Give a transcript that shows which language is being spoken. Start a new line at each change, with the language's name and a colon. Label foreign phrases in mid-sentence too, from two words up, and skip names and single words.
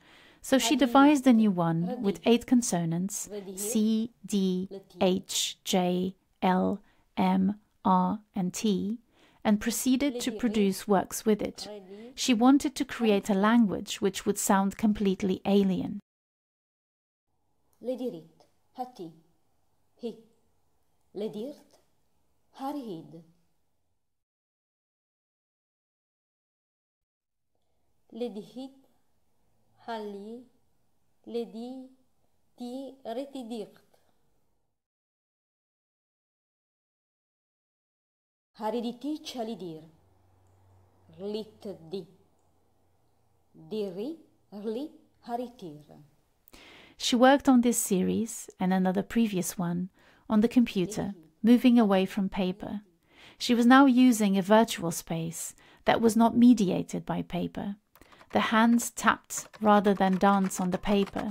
English: So she devised a new one with 8 consonants, C, D, H, J, L, M, R, and T, and proceeded to produce works with it. She wanted to create a language which would sound completely alien. Ledirit, hati, hi, ledirt, harhid. لدهيت هالي لدي تي رتديقت هاريديتي تشاليدير رليت ديري رلي هاريتير. She worked on this series and another previous one on the computer, moving away from paper. She was now using a virtual space that was not mediated by paper. The hands tapped rather than dance on the paper.